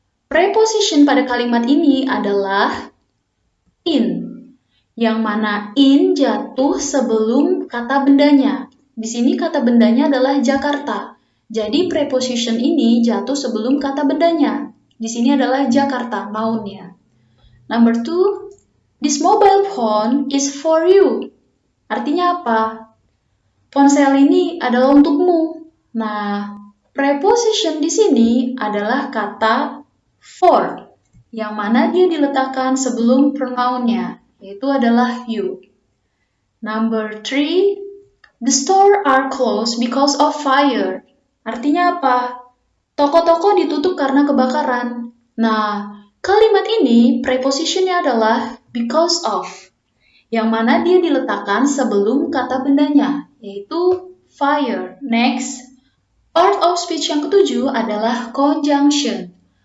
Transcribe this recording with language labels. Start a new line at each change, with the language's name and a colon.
Indonesian: Preposition pada kalimat ini adalah in, yang mana in jatuh sebelum kata bendanya. Di sini kata bendanya adalah Jakarta. Jadi preposition ini jatuh sebelum kata bendanya. Di sini adalah Jakarta, noun-nya.
English: Number 2, this mobile phone is for you.
Indonesian: Artinya apa? Ponsel ini adalah untukmu. Nah, preposition di sini adalah kata for, yang mana dia diletakkan sebelum pronoun-nya, yaitu adalah you.
English: Number 3, the store are closed because of fire.
Indonesian: Artinya apa? Toko-toko ditutup karena kebakaran. Nah, kalimat ini prepositionnya adalah because of, yang mana dia diletakkan sebelum kata bendanya, yaitu fire. Next, part of speech yang ketujuh adalah conjunction.